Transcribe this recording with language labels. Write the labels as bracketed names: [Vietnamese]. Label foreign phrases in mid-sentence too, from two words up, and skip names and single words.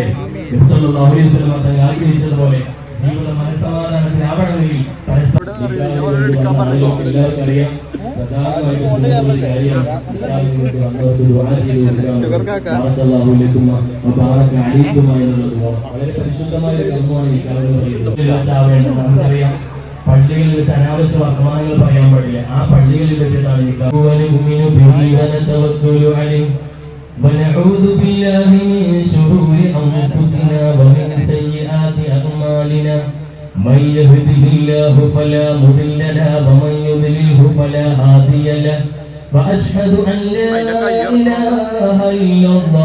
[Malayalam] നബി [Arabic] صلى الله عليه وسلم [Malayalam] തങ്ങൾ ആഗ്രഹിച്ചതുപോലെ ജീവിതം മനസ്സമാധാനത്തിലാവണമെങ്കിൽ എല്ലാവർക്കറിയാം വളരെ പരിശുദ്ധമായ കർമ്മമാണ് ഈ കാലം പറയുന്നത്. നമുക്കറിയാം പള്ളികളിൽ വെച്ച് അനാവശ്യ വർത്തമാനങ്ങൾ പറയാൻ പാടില്ല. ആ പള്ളികളിൽ വെച്ചിട്ടാണ് [Arabic] ونعوذ بالله من شرور أنفسنا ومن سيئات أعمالنا من يهده الله فلا مضل له ومن يضلله فلا هادي له وأشهد أن لا إله إلا الله